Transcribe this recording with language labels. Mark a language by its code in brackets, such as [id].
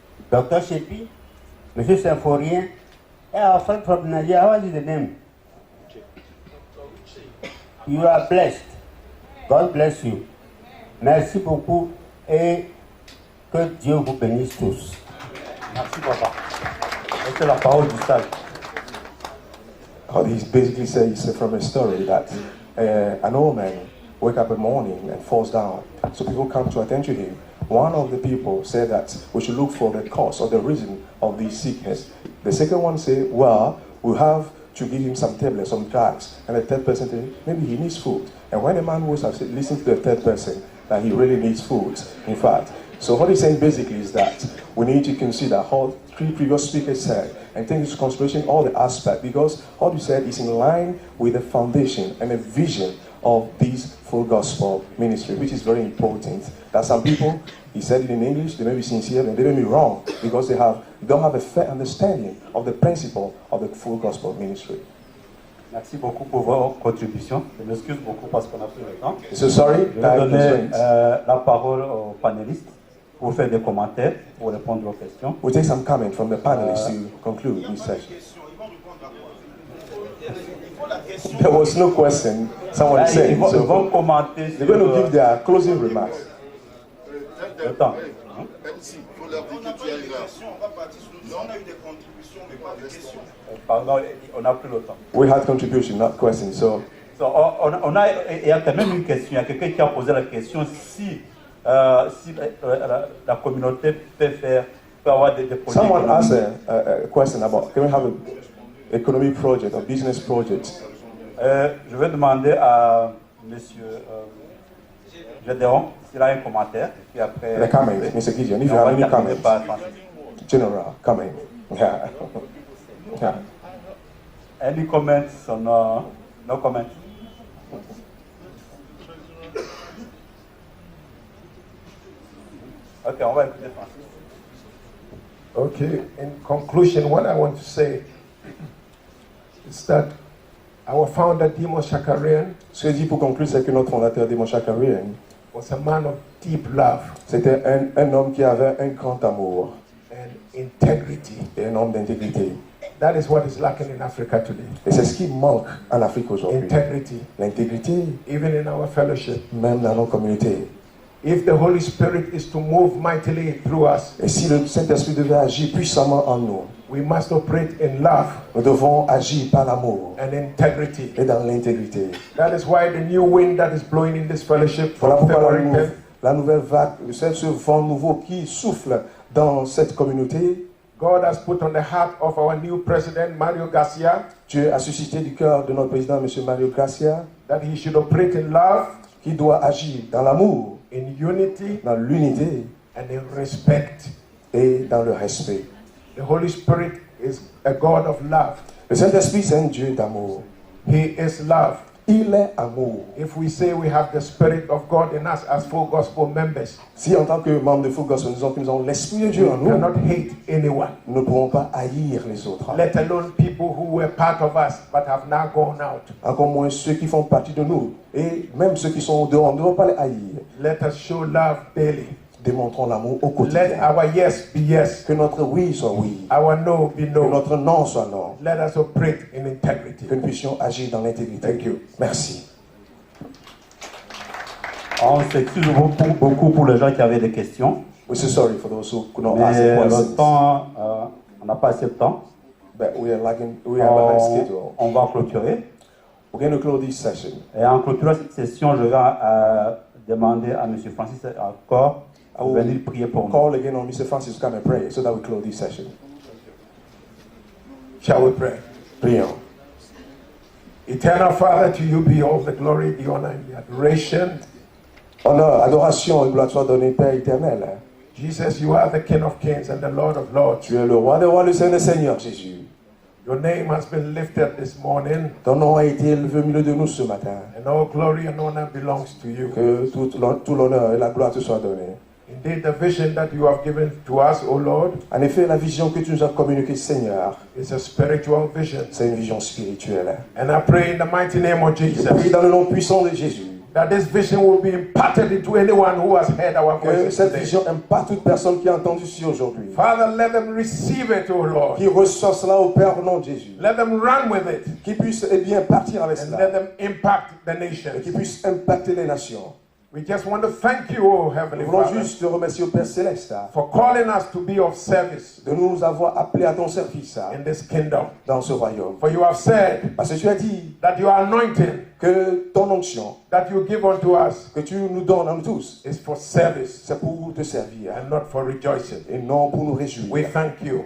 [en] Dr. Shepi, M. Symphorien, et our friend from Nigeria. What is the name? You are blessed. God bless you. [fr] Merci beaucoup et que Dieu vous bénisse tous. Merci, papa. C'est la parole du sage. [en] What he basically says from a story that an old man wake up in the morning and falls down. So people come to attend to him. One of the people said that we should look for the cause or the reason of this sickness. The second one said, well, we have to give him some tablets, some drugs. And the third person said, maybe he needs food. And when the man was listening to the third person, that he really needs food, in fact. So what he's saying basically is that we need to consider how three previous speakers said and take into consideration all the aspects, because what you said is in line with the foundation and the vision of this full gospel ministry, which is very important. That some people, he said it in English, they may be sincere, and they may be wrong, because they don't have a fair understanding of the principle of the full gospel ministry. [fr] Merci beaucoup pour vos contributions. Je m'excuse beaucoup parce qu'on a pris le temps. [en] So sorry, [fr] je vais donner la parole aux panélistes pour faire des commentaires, pour répondre aux questions. [en] We'll take some comment from the panelists to conclude this session. There was no question, someone said. [fr] Ils vont commenter. [en] They're going to give their closing remarks. [fr] Le temps. Pardon, on a pris le temps. [en] We had contribution, not questions. So [fr] il y a quand même une question. Il y a quelqu'un qui a posé la question si la communauté peut avoir des projets. [en] Someone asked a question about, can we have an economic project or business project? [fr] Je vais demander à Monsieur Gédéon s'il a un commentaire. Puis après, [en] the comment, Mr. Gideon, if you have any comments. General, comment. Yeah. Yeah. Any comments or no comments? [fr] Okay, on va écouter Francis. [en] Okay, in conclusion, what I want to say is that our founder, Dimo Shakarian, [fr] Ce que je dis pour conclure, c'est que notre fondateur, Dimo Shakarian, [en] was a man of deep love [fr] c'était un homme qui avait un grand amour [en] and integrity. [fr] et un homme d'intégrité. [en] That is what is lacking in Africa today. [fr] Et c'est ce qui manque en Afrique aujourd'hui. [en] Integrity, [fr] L'intégrité, [en] even in our fellowship. [fr] même dans nos communautés. [en] If the Holy Spirit is to move mightily through us, [fr] Et si le Saint-Esprit devait agir puissamment en nous, [en] we must operate in love [fr] nous devons agir par l'amour [en] and integrity. [fr] et dans l'intégrité. [en] That is why the new wind that is blowing in this fellowship [fr] Voilà [en] from [fr] pourquoi [en] February 10th [fr] la nouvelle vague, ce vent nouveau qui souffle dans cette communauté, [en] God has put on the heart of our new president, Mario Garcia, [fr] Dieu a suscité du cœur de notre président, M. Mario Garcia, [en] that he should operate in love, [fr] qui doit agir dans l'amour, [en] in unity, [fr] dans l'unité [en] and in respect. [fr] et dans le respect. [en] The Holy Spirit is a God of love. [fr] Le Saint-Esprit, c'est un Dieu d'amour. [en] He is love. [fr] Il est amour. [en] If we say we have the Spirit of God in us as full gospel members, [fr] Si en tant que membre de Full Gospel, nous disons que nous avons l'Esprit de Dieu en [en] we [fr] nous, [en] cannot hate anyone, [fr] nous ne pourrons pas haïr les autres. [en] let alone people who were part of us but have now gone out. [fr] Encore moins ceux qui font partie de nous. Et même ceux qui sont au dehors, nous ne devons pas les haïr. [en] Let us show love daily. [fr] Démontrons l'amour au [en] Let [fr] quotidien. [en] our yes be yes, [fr] Que notre oui soit oui. [en] our no be [fr] Que [en] no. [fr] notre non soit non. [en] Let us operate in integrity. [fr] Que nous puissions agir dans l'intégrité. [en] Thank you. [fr] Merci. On s'excuse beaucoup pour les gens qui avaient des questions. [en] We're so sorry for those who could not [fr] Mais [en] ask the [fr] le [en] questions. [fr] temps, on n'a pas assez de temps. [en] But we are behind schedule. [fr] On va clôturer. [en] We're going to close this session. [fr] Et en clôturant cette session, je vais demander à M. Francis encore de venir prier pour nous. [en] Call again on Mr. Francis to come and pray so that we close this session. Shall we pray? [fr] Prions. [en] Eternal Father, to you be all the glory, the honor, and the adoration. [fr] Honneur, adoration et gloire soit donnée, Père éternel. [en] Jesus, you are the King of Kings and the Lord of Lords. [fr] Tu es le roi des rois, le Seigneur des seigneurs, Jésus. [en] Your name has been lifted this morning, [fr] Ton nom a été élevé au milieu de nous ce matin. [en] and all glory and honor belongs to you. [fr] Que tout l'honneur et la gloire te soient donnés. [en] Indeed, the vision that you have given to us, O Lord, [fr] En effet, la vision que tu nous as communiquée, Seigneur, [en] is a spiritual vision. [fr] c'est une vision spirituelle. [en] And I pray in the mighty name of [fr] Je prie [en] Jesus [fr] dans le nom puissant de Jésus [en] that this vision will be imparted into anyone who has heard our [fr] que [en] voices [fr] cette [en] today. [fr] vision impacte toute personne qui a entendu ici aujourd'hui. [en] Father, let them receive it, O Lord. [fr] Qui reçoit cela au Père au nom de Jésus. [en] Let them run with it, [fr] Qui puisse bien partir avec [en] and [fr] cela. [en] let them impact the [fr] Et qui [en] nations. [fr] puisse impacter les nations. [en] We just want to thank you, O Heavenly [fr] Nous voulons [en] Father, [fr] juste te remercier au Père Céleste [en] for calling us to be of service [fr] de nous avoir appelés à ton service [en] in this kingdom. [fr] dans ce royaume. [en] For you have said [fr] Parce que tu as dit [en] that your anointing [fr] que ton onction [en] that you give unto us [fr] que tu nous donnes à nous tous, [en] is for service [fr] c'est pour te servir [en] and not for rejoicing. [fr] et non pour nous réjouir. [en] We thank you